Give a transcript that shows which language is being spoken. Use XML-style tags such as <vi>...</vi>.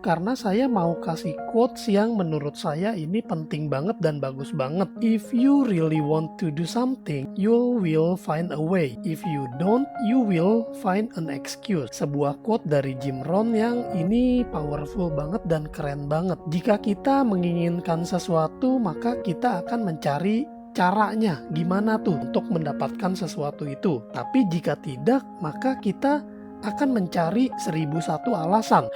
<id>Karena saya mau kasih quotes yang menurut saya ini penting banget dan bagus banget.</id> <en>If you really want to do something, you will find a way. If you don't, you will find an excuse.</en> <id>Sebuah quote dari Jim Rohn yang ini powerful banget dan keren banget. Jika kita menginginkan sesuatu, maka kita akan mencari caranya gimana tuh untuk mendapatkan sesuatu itu. Tapi jika tidak, maka kita akan mencari 1001 alasan.</id>